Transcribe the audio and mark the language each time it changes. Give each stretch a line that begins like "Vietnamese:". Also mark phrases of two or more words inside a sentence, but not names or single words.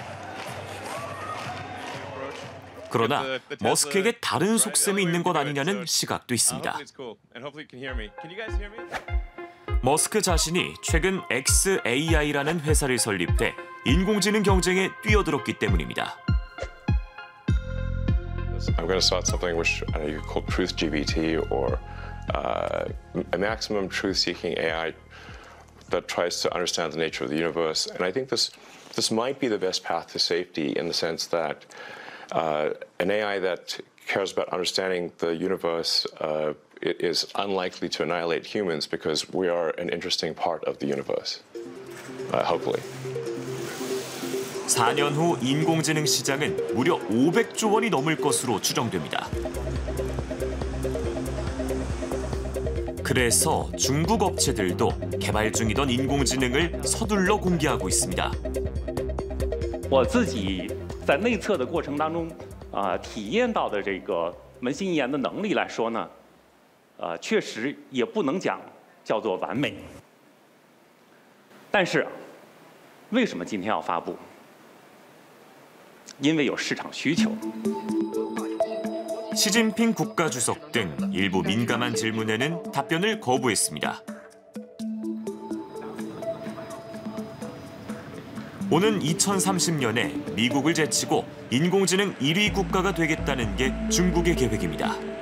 Korean: 그러나 머스크에게 다른 속셈이 있는 것 아니냐는 시각도 있습니다. 머스크 자신이 최근 xAI라는 회사를 설립해 인공지능 경쟁에 뛰어들었기 때문입니다.
English: I'm going to start something which you could call TruthGPT or a maximum truth-seeking AI that tries to understand the nature of the universe. And I think this might be the best path to safety in the sense that an AI that cares about understanding the universe is unlikely to annihilate humans because we are an interesting part of the universe, hopefully.
Korean: 4년 후 인공지능 시장은 무려 500조 원이 넘을 것으로 추정됩니다. 그래서 중국 업체들도 개발 중이던 인공지능을 서둘러 공개하고 있습니다.
Chinese: 我自己在内测的过程当中体验到的这个文心一言的能力来说呢确实也不能讲叫做完美。但是为什么今天要发布？因为有市场需求。
Korean: 시진핑 국가주석 등 일부 민감한 질문에는 답변을 거부했습니다. 오는 2030년에 미국을 제치고 인공지능 1위 국가가 되겠다는 게 중국의 계획입니다.